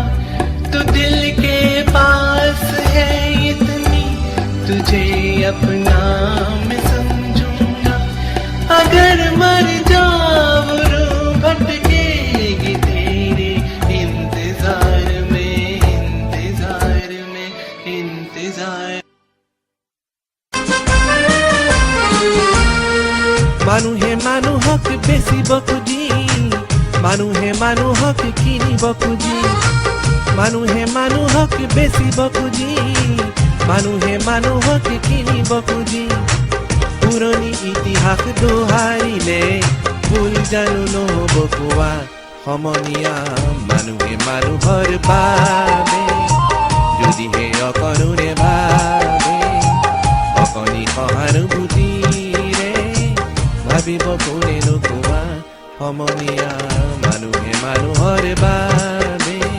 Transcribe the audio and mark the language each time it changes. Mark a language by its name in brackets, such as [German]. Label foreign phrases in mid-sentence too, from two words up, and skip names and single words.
[Hindi] तू दिल के पास है इतनी, तुझे अपना में समझूंगा। अगर मर जाऊं रूह भटकेगी तेरे इंतजार में, इंतजार में, इंतजार। [Assamese] মানুহে মানুহক বেচিব খুজি মানুহে মানুহক কিনিব খুজি মানুহে মানুহক বেচিব খুজি মানুহে মানুহক কিনিব খুজি পুৰণি ইতিহাস দোহাৰিলে ভুল জানো নহ'ব কোৱা সমনীয়া মানুহে মানুহৰ বাবে যদিহে অকণোৰে ভাবে অকণি সহানুভূতিৰে ভাবিব কোনেনো কোৱা সমনীয়া মানুহে মানুহৰ বাবে